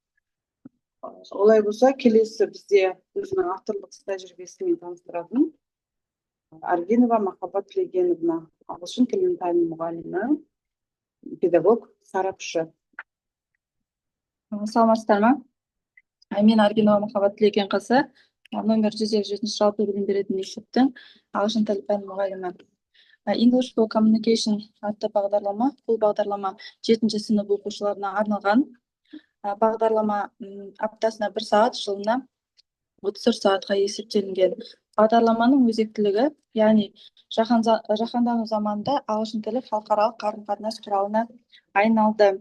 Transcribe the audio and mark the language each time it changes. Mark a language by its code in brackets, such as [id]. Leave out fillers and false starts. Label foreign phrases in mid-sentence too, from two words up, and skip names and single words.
[kk] Олай болса, келесі бізде өзінің авторлық тәжірибесімен таныстыратын Аргенова Махаббат Тілегеновна, ағылшын тілінің пәні мұғалімі, педагог, сарапшы. Саламатсыздар ма? Мен Аргенова Махаббат Тілегенқызы, номер 157 жалпы білім беретін мектептің ағылшын тілі пәні мұғалімі. English for Communication атты бағдарлама. Бұл бағдарлама 7 сынып оқушыларына арналған. Бағдарлама аптасына 1 сағат, жылына 34 сағатқа есептелінген. Бағдарламаның өзектілігі, яғни жаһандану заманында ағылшын тілі халықаралық қарым-қатынас құралына айналды.